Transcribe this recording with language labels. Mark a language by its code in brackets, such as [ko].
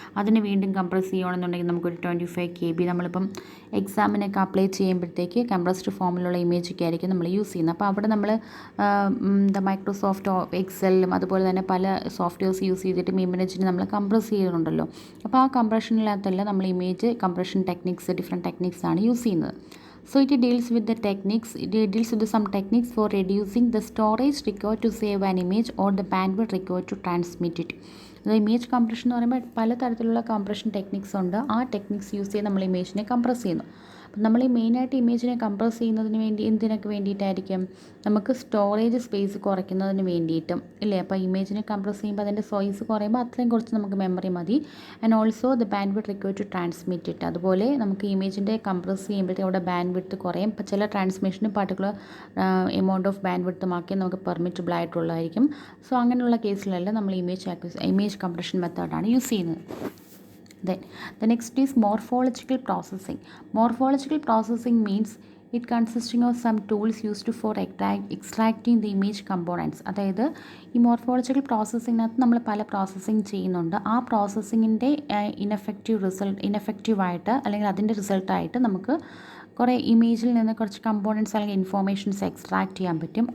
[ml] അതിന് വീണ്ടും കംപ്രസ് ചെയ്യണമെന്നുണ്ടെങ്കിൽ നമുക്കൊരു 25 KB. നമ്മളിപ്പം എക്സാമിനൊക്കെ അപ്ലൈ ചെയ്യുമ്പോഴത്തേക്ക് കംപ്രസ്ഡ് ഫോമിലുള്ള ഇമേജൊക്കെ ആയിരിക്കും നമ്മൾ യൂസ് ചെയ്യുന്നത്. അപ്പോൾ അവിടെ നമ്മൾ മൈക്രോസോഫ്റ്റ് എക്സലും അതുപോലെ തന്നെ പല സോഫ്റ്റ്വെയർസ് യൂസ് ചെയ്തിട്ട് ഇമേജിനെ നമ്മൾ കംപ്രസ് ചെയ്യുന്നുണ്ടല്ലോ. അപ്പോൾ ആ കംപ്രഷനിനകത്തല്ല നമ്മൾ ഇമേജ് കംപ്രഷൻ ഡിഫറെൻറ്റ് ടെക്നിക്സ് ആണ് യൂസ് ചെയ്യുന്നത്. [en] So it deals with some techniques for reducing the storage required to save an image or the bandwidth required to transmit it. [ml] Image compression എന്ന് പറയുമ്പോൾ പലതരത്തിലുള്ള കംപ്രഷൻ ടെക്നിക്സ് ഉണ്ട്. ആ techniques use ചെയ്ത് നമ്മൾ ഇമേജിനെ compress ചെയ്യുന്നു. അപ്പം നമ്മൾ ഈ മെയിനായിട്ട് ഇമേജിനെ കംപ്രസ് ചെയ്യുന്നതിന് വേണ്ടി എന്തിനൊക്കെ വേണ്ടിയിട്ടായിരിക്കും? നമുക്ക് സ്റ്റോറേജ് സ്പേസ് കുറയ്ക്കുന്നതിന് വേണ്ടിയിട്ടും ഇല്ലേ? അപ്പോൾ ഇമേജിനെ കംപ്രസ് ചെയ്യുമ്പോൾ അതിൻ്റെ സൈസ് കുറയുമ്പോൾ അത്രയും കുറച്ച് നമുക്ക് മെമ്മറി മതി. [en] And also the bandwidth required to transmit it. [ml] അതുപോലെ നമുക്ക് ഇമേജിൻ്റെ കംപ്രസ് ചെയ്യുമ്പോഴത്തേക്കും അവിടെ ബാൻഡ്വിഡ്ത്ത് കുറയും. ഇപ്പോൾ ചില ട്രാൻസ്മിഷന് പർട്ടിക്കുലർ എമൗണ്ട് ഓഫ് ബാൻഡ്വിഡ്ത്ത് മാത്രമേ നമുക്ക് പെർമിറ്റബിൾ ആയിട്ടുള്ളതായിരിക്കും. സോ അങ്ങനെയുള്ള കേസിലെല്ലാം നമ്മൾ ഇമേജ് കംപ്രഷൻ മെത്തേഡാണ് യൂസ് ചെയ്യുന്നത്. [en] Then the next is morphological processing. Morphological processing means it consisting of some tools used for extracting the image components. [ml] അതായത് ഈ മോർഫോളജിക്കൽ പ്രോസസ്സിങ്ങിനകത്ത് നമ്മൾ പല പ്രോസസ്സിങ് ചെയ്യുന്നുണ്ട്. ആ പ്രോസസ്സിങ്ങിൻ്റെ ഇനഫക്റ്റീവായിട്ട് അല്ലെങ്കിൽ അതിൻ്റെ റിസൾട്ടായിട്ട് നമുക്ക് കുറേ ഇമേജിൽ നിന്ന് കുറച്ച് കമ്പോണൻസ് അല്ലെങ്കിൽ ഇൻഫോർമേഷൻസ് എക്സ്ട്രാക്ട് ചെയ്യാൻ പറ്റും.